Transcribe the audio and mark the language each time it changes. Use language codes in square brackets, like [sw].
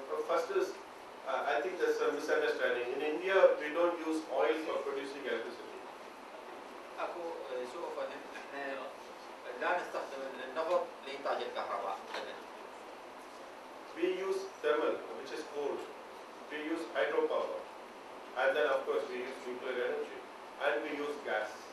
[en] First is, I think there's a misunderstanding. In India, we don't use oil for producing electricity. [ar] أكو سوء فهم. إحنا لا نستخدم النفط لإنتاج الكهرباء. [en] We use thermal, which is coal. We use hydropower, and then of course we use nuclear energy, and we use gas.